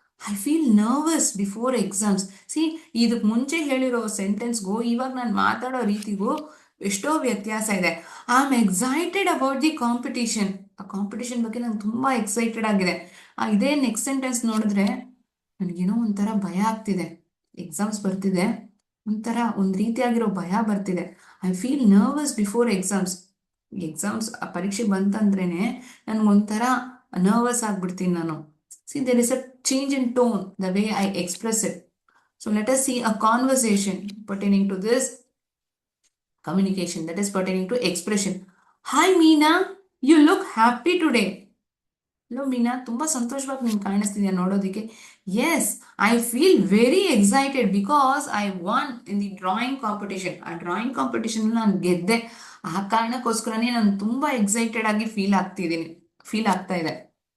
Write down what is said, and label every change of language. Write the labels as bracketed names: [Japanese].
[English] I feel nervous before exams. [Kannada] C, ಇದಕ್ಕೆ ಮುಂಚೆ ಹೇಳಿರೋ ಸೆಂಟೆನ್ಸ್ಗೂ ಇವಾಗ ನಾನು ಮಾತಾಡೋ ರೀತಿಗೂ ಎಷ್ಟೋ ವ್ಯತ್ಯಾಸ ಇದೆ. [English] I am excited about the competition. [Kannada] ಆ ಕಾಂಪಿಟೇಷನ್ ಬಗ್ಗೆ ನಂಗೆ ತುಂಬಾ ಎಕ್ಸೈಟೆಡ್ ಆಗಿದೆ. ಇದೇ ನೆಕ್ಸ್ಟ್ ಸೆಂಟೆನ್ಸ್ ನೋಡಿದ್ರೆ ನನಗೇನೋ ಒಂಥರ ಭಯ ಆಗ್ತಿದೆ. ಎಕ್ಸಾಮ್ಸ್ ಬರ್ತಿದೆ, ಒಂಥರ ಒಂದು ರೀತಿಯಾಗಿರೋ ಭಯ ಬರ್ತಿದೆ. [English] I feel nervous before exams. [Kannada] Exams ಪರೀಕ್ಷೆ ಬಂತಂದ್ರೇನೆ ನನ್ಗೊಂಥರ ನರ್ವಸ್ ಆಗ್ಬಿಡ್ತೀನಿ ನಾನು. [English] See, there is a change in tone, the way I express it. So let us see a conversation pertaining to this communication, that is pertaining to expression. Hi Meena, you look happy today. Hello Meena, [Kannada] ತುಂಬಾ ಸಂತೋಷವಾಗಿ ನಿಮ್ಗೆ ಕಾಣಿಸ್ತಿದ್ಯಾ ನೋಡೋದಕ್ಕೆ. [English] Yes, I feel very excited because I won in the drawing competition. [Kannada] ಆ drawing competition ನಾನು ಗೆದ್ದೆ. ಆ ಕಾರಣಕ್ಕೋಸ್ಕರನೇ ನಾನು ತುಂಬಾ ಎಕ್ಸೈಟೆಡ್ ಆಗಿ ಫೀಲ್ ಆಗ್ತಾ ಇದೆ.